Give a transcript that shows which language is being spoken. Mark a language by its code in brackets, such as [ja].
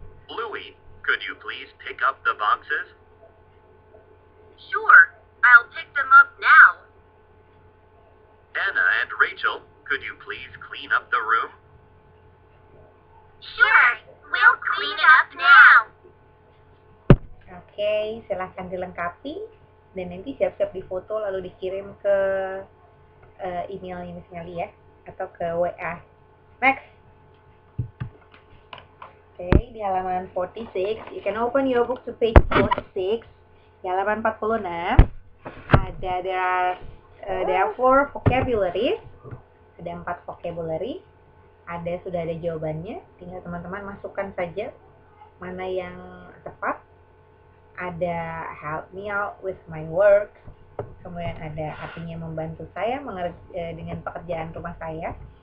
[en] Louie, could you please pick up the boxes? Sure, I'll pick them up now. Anna and Rachel, could you please clean up the room? Sure, we'll clean it up now. [id] Oke, silahkan dilengkapi dan nanti siap-siap difoto lalu dikirim ke emailnya Miss Melly ya, atau ke WA. [en] Next. [id] Oke, di halaman 46, [en] you can open your book to page 46. [id] Di halaman 46 ada [en] there are 4 vocabularies. [id] Ada 4 vocabulary. Sudah ada jawabannya, tinggal teman-teman masukkan saja mana yang tepat. [en] Ada help me out with my work. [id] Kemudian ada artinya membantu saya dengan pekerjaan rumah saya.